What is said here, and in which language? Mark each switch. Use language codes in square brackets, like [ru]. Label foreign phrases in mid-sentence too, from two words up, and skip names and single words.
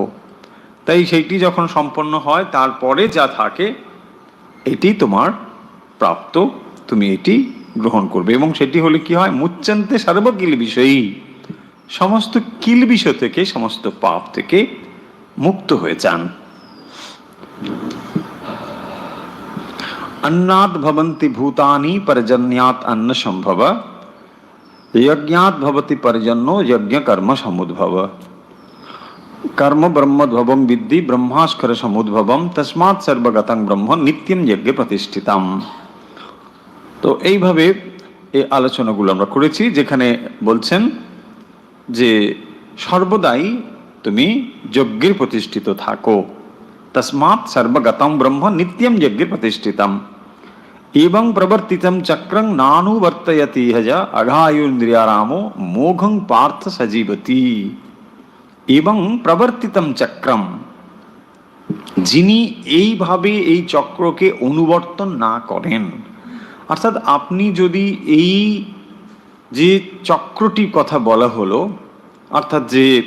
[bn] তাই সেইটি যখন সম্পন্ন হয় তারপরে যা থাকে এটি তোমার প্রাপ্ত, তুমি এটি গ্রহণ করবে। এবং সেটি হলে কি হয়, [sa] মুচ্যন্তে সর্বকিল বিষয়ী, [bn] সমস্ত কিল বিষয় থেকে, সমস্ত পাপ থেকে মুক্ত হয়ে যান। [sa] अन्नात् भवन्ति भूतानि पर्जन्यात् अन्न संभव, यज्ञात् भवति पर्जन्यो यज्ञ कर्म समुद्भव, कर्म ब्रह्मोद्भवं विद्धि ब्रह्मास्कर समुद्भवम तस्मात् सर्वगतं ब्रह्म नित्यं यज्ञ प्रतिष्ठितम। [bn] তো এইভাবে এই আলোচনাগুলো আমরা করেছি, যেখানে বলছেন যে সর্বদাই তুমি যজ্ঞের প্রতিষ্ঠিত থাকো। [sa] तस्मात् सर्वगतं ब्रह्म नित्यं यज्ञ प्रतिष्ठितम एवं प्रवर्तितं चक्रं नानुवर्तयति हज अघायुरिन्द्रियारामो मोघं पार्थ सजीवति। [bn] এবং [sa] প্রবর্তিতম চক্রম, [bn] যিনি এইভাবে এই চক্রকে অনুবর্তন না করেন, অর্থাৎ আপনি যদি এই যে চক্রটির কথা বলা হলো, অর্থাৎ যে